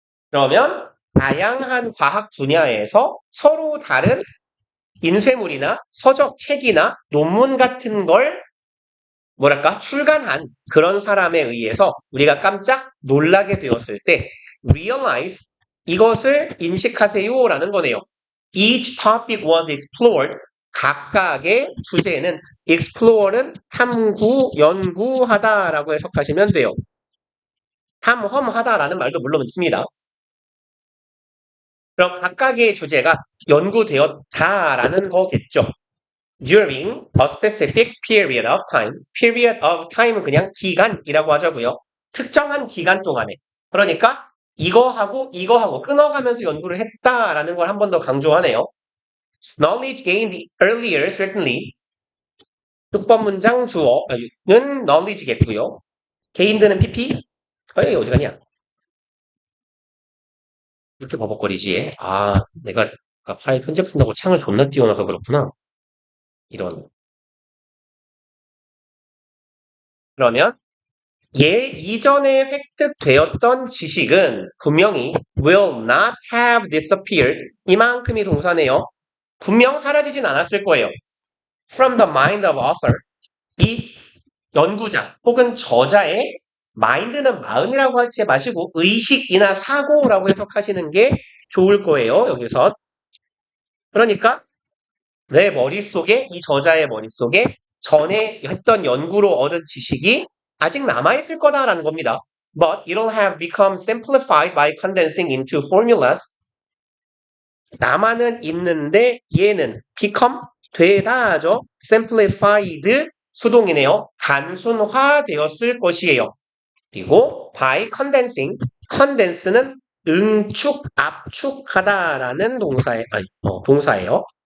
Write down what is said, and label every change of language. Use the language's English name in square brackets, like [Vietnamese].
[Korean] 그러면 다양한 과학 분야에서 서로 다른 인쇄물이나 서적, 책이나 논문 같은 걸 출간한 그런 사람에 의해서 우리가 깜짝 놀라게 되었을 때 realize 이것을 인식하세요라는 거네요. [English] Each topic was explored. [Korean] 각각의 주제는 explore는 탐구, 연구하다라고 해석하시면 돼요. 탐험하다라는 말도 물론 있습니다. 그럼 각각의 주제가 연구되었다라는 거겠죠. [English] During a specific period of time. period of time [Korean] 은 그냥 기간이라고 하자고요. 특정한 기간 동안에. 그러니까 이거하고 끊어가면서 연구를 했다라는 걸 한 번 더 강조하네요. [English] Knowledge gained earlier certainly. [Korean] 6번 문장 주어는 knowledge겠고요. gained는 pp. 여기 어디 가냐? 이렇게 버벅거리지. 내가 파일 편집한다고 창을 존나 띄워놔서 그렇구나. 이런. 그러면 이전에 획득되었던 지식은 분명히 [English] will not have disappeared. [Korean] 이만큼이 동사네요. 분명 사라지진 않았을 거예요. [English] From the mind of author. [Korean] 이 연구자 혹은 저자의 mind는 마음이라고 하지 마시고 의식이나 사고라고 해석하시는 게 좋을 거예요. 여기서. 그러니까 내 머릿속에 이 저자의 머릿속에 전에 했던 연구로 얻은 지식이 아직 남아있을 거다라는 겁니다. [English] But it'll have become simplified by condensing into formulas. [Korean] 남아는 있는데 얘는 become 되다죠. simplified 수동이네요. 단순화되었을 것이에요. 그리고 by condensing, condense는 응축, 압축하다라는 동사예요.